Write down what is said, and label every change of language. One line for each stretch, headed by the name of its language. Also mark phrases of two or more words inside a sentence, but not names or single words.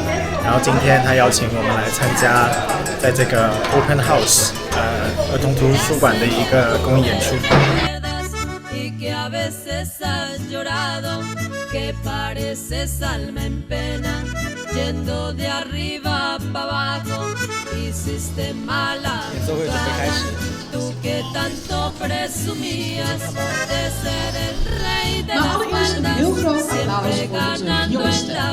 Chinese: 然后今天他邀请我们来参加，在这个 Open House 儿童图书馆的一个公益演出。演奏会准备开始。
Dutch: Maar allereerst een heel groot applaus voor onze jongste.